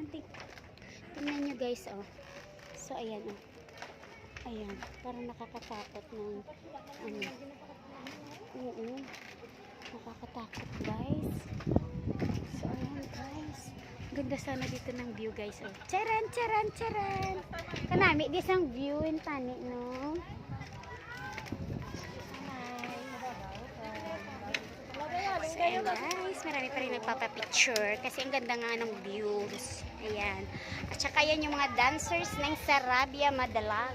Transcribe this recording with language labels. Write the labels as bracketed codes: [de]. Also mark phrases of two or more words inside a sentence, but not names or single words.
[tl] Tingnan nyo guys, oh. So, ayan, oh. Ayan. Parang nakakatakot ng ano. Oo. Nakakatakot guys. So ayan guys. Ganda sana dito ng view guys. Oh. Charan. [hil] Kanami di sang view in tani no. [tl] So ayan guys. Marami pa rin nagpapapicture. Kasi ang ganda nga ng views. Ayan. At saka yan yung mga dancers ng Sarabia Madalag.